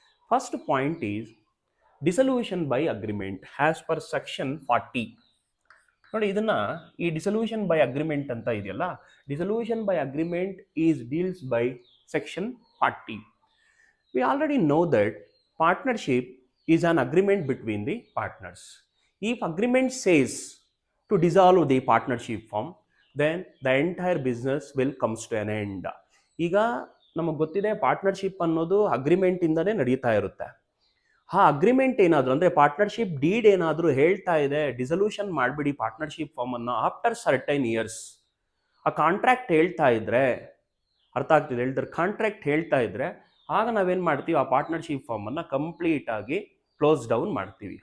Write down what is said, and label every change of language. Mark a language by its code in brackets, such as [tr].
[en] First point is dissolution by agreement as per section 40. [kn] ನೋಡಿ, ಇದನ್ನ ಈ [en] dissolution by agreement [kn] ಅಂತ ಇದೆಯಲ್ಲ, [en] Dissolution by agreement is deals by section 40. We already know that partnership is on agreement between the partners. If agreement says to dissolve the partnership firm, then the entire business will comes to an end. [kn] ಈಗ ನಮಗೆ ಗೊತ್ತಿದೆ partnership ಅನ್ನೋದು agreement ಇಂದನೇ ನಡೀತಾ ಇರುತ್ತೆ. ಆ agreement ಏನಾದ್ರು ಅಂದ್ರೆ partnership deed ಏನಾದ್ರು ಹೇಳ್ತಾ ಇದೆ ಡಿಸಲ್ಯೂಷನ್ ಮಾಡಿಬಿಡಿ ಪಾರ್ಟ್ನರ್ಶಿಪ್ ಫಾರ್ಮ್ ಅನ್ನ [en] after certain years, [kn] ಆ ಕಾಂಟ್ರಾಕ್ಟ್ ಹೇಳ್ತಾ ಇದ್ರೆ, ಅರ್ಥ ಆಗ್ತಿದೆ ಹೇಳಿದ್ರೆ, ಕಾಂಟ್ರಾಕ್ಟ್ ಹೇಳ್ತಾ ಇದ್ರೆ ಆಗ ನಾವೇನ್ ಮಾಡ್ತೀವಿ, ಆ ಪಾರ್ಟ್ನರ್ಶಿಪ್ ಫಾರ್ಮ್ ಅನ್ನ ಕಂಪ್ಲೀಟ್ ಆಗಿ ಕ್ಲೋಸ್ ಡೌನ್ ಮಾಡ್ತೀವಿ.